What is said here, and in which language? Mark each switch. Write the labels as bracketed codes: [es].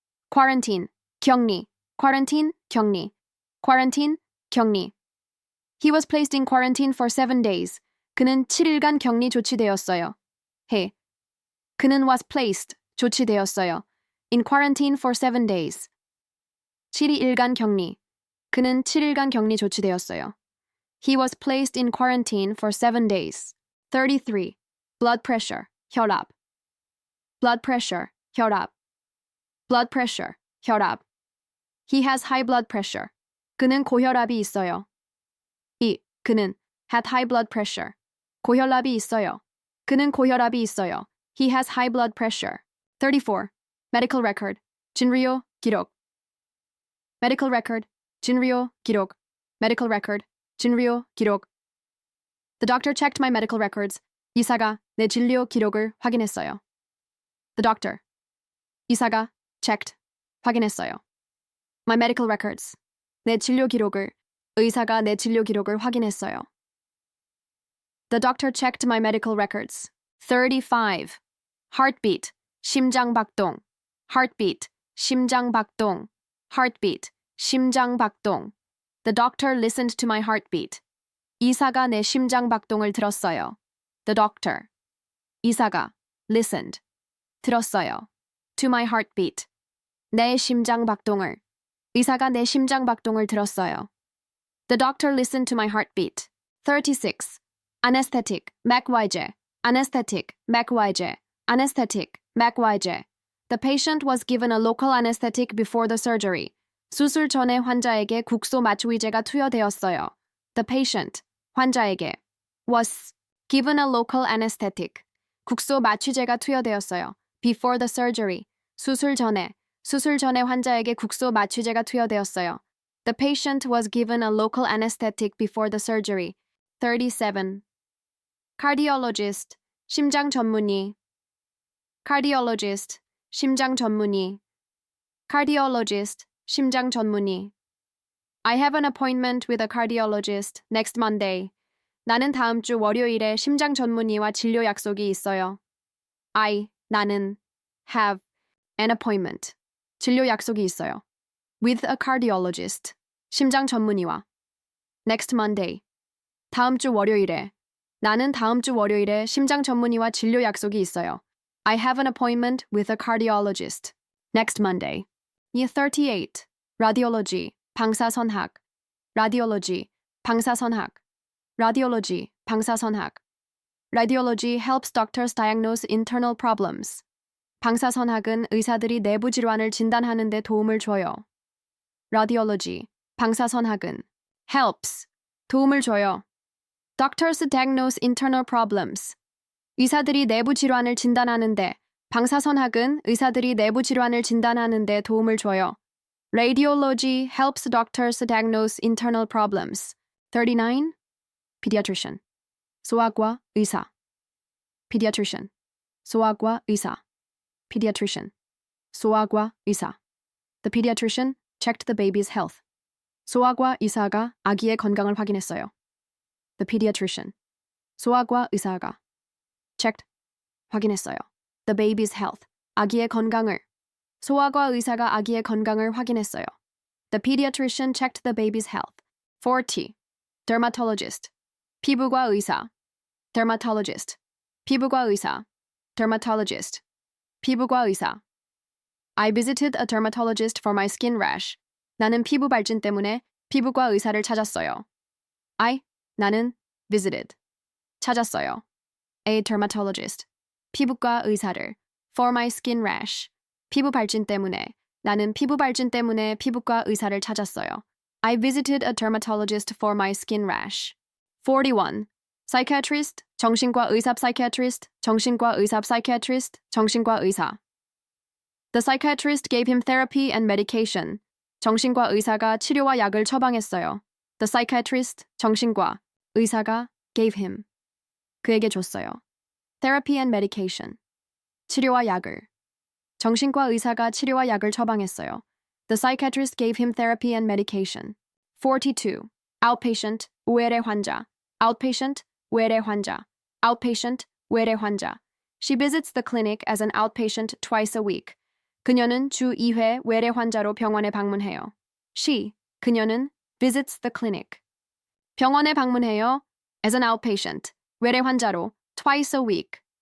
[en] Quarantine, 격리. Quarantine, 격리. Quarantine, 격리. He was placed in quarantine for 7 days. [ko] 그는 7일간 격리 조치되었어요. 그는 [en] was placed, [ko] 조치되었어요. [en] In quarantine for 7 days. [ko] 7일간 격리. 그는 7일간 격리 조치되었어요. [en] He was placed in quarantine for 7 days. 33. Blood pressure, 혈압. Blood pressure, 혈압. Blood pressure, 혈압. He has high blood pressure. [ko] 그는 고혈압이 있어요. [en] 그는 had high blood pressure. [ko] 고혈압이 있어요. 그는 고혈압이 있어요. [en] He has high blood pressure. 34. Medical record, 진료 기록. Medical record, 진료 기록. Medical record, 진료 기록. The doctor checked my medical records. [ko] 의사가 내 진료 기록을 확인했어요. [en] The doctor. [ko] 의사가 checked, 확인했어요. [en] My medical records. [ko] 내 진료 기록을. 의사가 내 진료 기록을 확인했어요. [en] The doctor checked my medical records. 35. Heartbeat, 심장박동. Heartbeat, 심장박동. Heartbeat, 심장박동. The doctor listened to my heartbeat. [ko] 의사가 내 심장박동을 들었어요. [en] The doctor. [ko] 의사가 listened, 들었어요. [en] To my heartbeat. [ko] 내 심장박동을. 의사가 내 심장박동을 들었어요. [en] The doctor listened to my heartbeat. 36. Anesthetic, McYJ. Anesthetic, McYJ. Anesthetic, McYJ. The patient was given a local anesthetic before the surgery. [ko] 수술 전에 환자에게 국소 마취제가 투여되었어요. [en] The patient, 환자에게, was given a local anesthetic. [ko] 국소 마취제가 투여되었어요. [en] Before the surgery, [ko] 수술 전에 환자에게 국소 마취제가 투여되었어요. [en] The patient was given a local anesthetic before the surgery. 37. [ko] Cardiologist, 심장 전문의. Cardiologist, 심장 전문의. Cardiologist, 심장 전문의. [en] I have an appointment with a cardiologist next Monday. [ko] 나는 다음 주 월요일에 심장 전문의와 진료 약속이 있어요. [en] 나는 have an appointment. [ko] 진료 약속이 있어요. [en] With a cardiologist. [ko] 심장 전문의와. [en] Next Monday. [ko] 다음 주 월요일에. 나는 다음 주 월요일에 심장 전문의와 진료 약속이 있어요. [en] I have an appointment with a cardiologist. Next Monday. 38. Radiology, 방사선학. Radiology, 방사선학. Radiology, 방사선학. Radiology helps doctors diagnose internal problems. [ko] 방사선학은 의사들이 내부 질환을 진단하는 데 도움을 줘요. Radiology, 방사선학은 helps, 도움을 줘요. [en] Doctors diagnose internal problems. [ko] 의사들이 내부 질환을 진단하는데, 방사선학은 의사들이 내부 질환을 진단하는데 도움을 줘요. [en] Radiology helps doctors diagnose internal problems. 39. Pediatrician. [ko] 소아과 의사. [en] Pediatrician. [ko] 소아과 의사. [en] Pediatrician. [ko] 소아과 의사. [en] The pediatrician checked the baby's health. [ko] 소아과 의사가 아기의 건강을 확인했어요. [en] The pediatrician. [ko] 소아과 의사가 checked, 확인했어요. [en] the baby's health. [ko] 아기의 건강을. 소아과 의사가 아기의 건강을 확인했어요. [en] The pediatrician checked the baby's health. [ko] 40. Dermatologist. 피부과 의사. Dermatologist. 피부과 의사. Dermatologist. 피부과 의사. [en] I visited a dermatologist for my skin rash. [ko] 나는 피부 발진 때문에 피부과 의사를 찾았어요. [en] 나는 visited. 찾았어요. A dermatologist. [ko] 피부과 의사를. [en] For my skin rash. [ko] 피부 발진 때문에. 나는 피부 발진 때문에 피부과 의사를 찾았어요. [en] I visited a dermatologist for my skin rash. 41. [ko] Psychiatrist, 정신과 의사 psychiatrist, 정신과 의사 psychiatrist, 정신과 의사. [en] The psychiatrist gave him therapy and medication. [ko] 정신과 의사가 치료와 약을 처방했어요. [en] The psychiatrist, 정신과 의사가 gave him. [ko] 그에게 줬어요. [en] Therapy and medication. [ko] 치료와 약을. 정신과 의사가 치료와 약을 처방했어요. [en] The psychiatrist gave him therapy and medication. 42. [ko] Outpatient, 외래 환자. Outpatient, 외래 환자. Outpatient, 외래 환자. [en] She visits the clinic as an outpatient twice a week. [ko] 그녀는 주 2회 외래 환자로 병원에 방문해요. [en] 그녀는 visits the clinic. [ko] 병원에 방문해요. [en] as an outpatient, [ko] 외래 환자로 [en] twice a week.